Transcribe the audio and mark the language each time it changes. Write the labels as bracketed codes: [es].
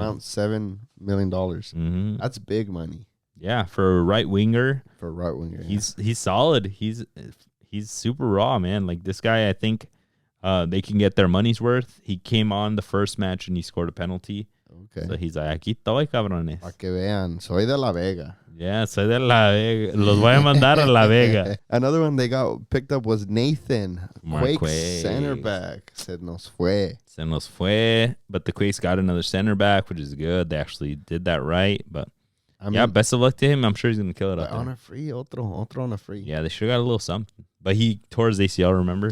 [en] Around $7 million. Mm-hmm. That's big money. Yeah, for a right winger. For a right winger. He's solid. He's super raw, man. Like this guy, I think they can get their money's worth. He came on the first match and he scored a penalty. Okay. So he's like, aquí estoy, cabrones. [es] Para que vean, soy de La Vega. Yeah, soy de La Vega. Los voy a mandar a La Vega. [en] Another one they got picked up was Nathan. Quakes center back. Se nos fue. [es] Se nos fue. [en] But the Quakes got another center back, which is good. They actually did that right. But yeah, best of luck to him. I'm sure he's going to kill it out there. On a free, otro on a free. Yeah, they should have got a little something. But he tore his ACL, remember?